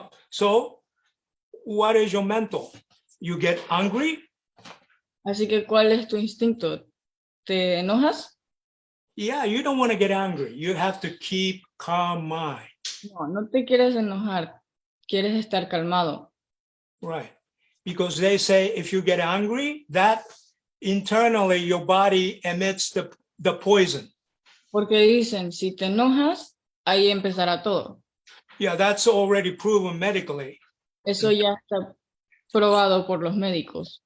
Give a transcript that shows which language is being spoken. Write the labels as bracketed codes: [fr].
[en] So what is your mental? You get angry? [es] Así que, ¿cuál es tu instinto? ¿Te enojas? [en] Yeah, you don't want to get angry. You have to keep calm mind. [es] No te quieres enojar. Quieres estar calmado. [en] Right. Because they say if you get angry, that internally your body emits the poison. [es] Porque dicen, si te enojas, ahí empezará todo. [en] Yeah, that's already proven medically. [es] Eso ya está probado por los médicos.